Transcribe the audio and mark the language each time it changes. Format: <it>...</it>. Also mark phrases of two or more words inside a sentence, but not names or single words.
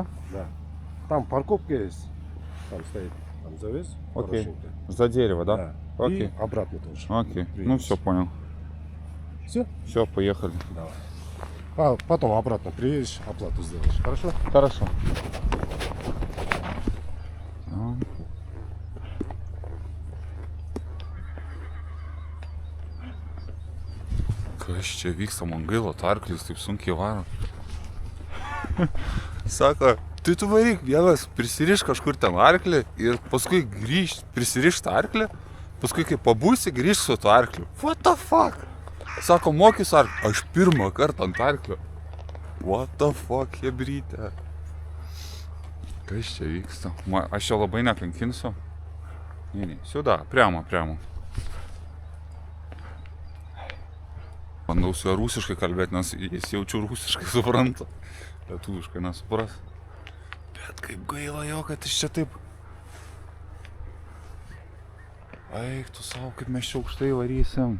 <ru>Да. Там парковка есть. Там стоит. Там завез. Окей. Хорошенько. За дерево, да? Да. Окей. И обратно тоже. Окей. Ну Приедешь. все, понял. Все? Все, поехали. Давай. А потом обратно приедешь, оплату сделаешь. Хорошо? Хорошо. Да.</ru> <lt>Kas čia vyksta, man gaila, tarklis taip sunkiai varo. Sako, tai tu varyk vienas, prisiriš kažkur ten arklį ir paskui grįžt, prisiriš tą arklį, paskui kai pabūsi, grįžt su to arkliu.</lt> <en>What the fuck?</en> <lt>Sako, mokys arklį. Aš pirmą kartą ant arklio.</lt> <en>What the fuck,</en> <lt>hebrytė. Kas čia vyksta? Aš čia labai nekankinsiu.</lt> <ru>Не, сюда, прямо.</ru> <lt>Bandau su juo rusiškai kalbėti, nes jis jaučiu rusiškai supranta. Lietuviškai nesupras. Bet kaip gaila jo, kad iš čia taip... Eik tu savo, kaip mes čia aukštai varysim.</lt>